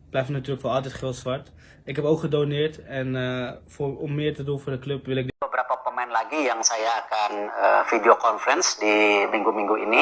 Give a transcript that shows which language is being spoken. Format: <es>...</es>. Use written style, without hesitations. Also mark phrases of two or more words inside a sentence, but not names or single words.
<nl>blijft natuurlijk voor altijd geel-zwart. Ik heb ook gedoneerd en om meer te doen voor de club wil ik</nl> <id>beberapa pemain lagi yang saya akan</id> <en>video conference</en> <id>di minggu-minggu ini.</id>